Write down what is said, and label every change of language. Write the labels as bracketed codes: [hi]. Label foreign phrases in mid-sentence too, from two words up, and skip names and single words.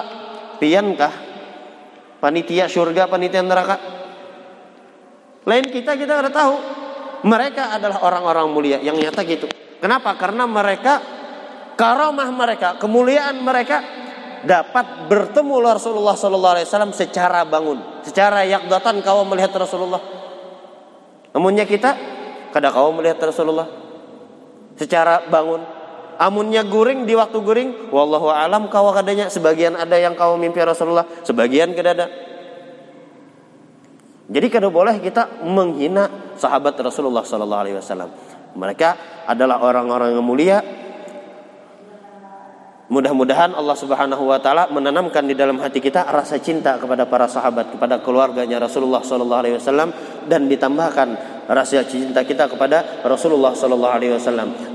[bjn] Piankah panitia surga, panitia neraka? Lain kita udah tahu mereka adalah orang-orang mulia yang nyata gitu. [id] Kenapa? Karena mereka, karamah mereka, kemuliaan mereka dapat bertemu Rasulullah [ar] صلى الله عليه وسلم [id] secara bangun, secara yaqdatan kau melihat Rasulullah. [bjn] Amunnya kita kada kau melihat Rasulullah secara bangun. Amunnya guring di waktu guring, [ar] والله أعلم [bjn] kau kadanya sebagian ada yang kau mimpi Rasulullah, sebagian kada ada. [id] Jadi kada boleh kita menghina sahabat Rasulullah [ar] صلى الله عليه وسلم. [id] Mereka adalah orang-orang yang mulia. Mudah-mudahan Allah [ar] سبحانه وتعالى [id] menanamkan di dalam hati kita rasa cinta kepada para sahabat, kepada keluarganya Rasulullah [ar] صلى الله عليه وسلم, [id] dan ditambahkan rasa cinta kita kepada Rasulullah [ar] صلى الله عليه وسلم.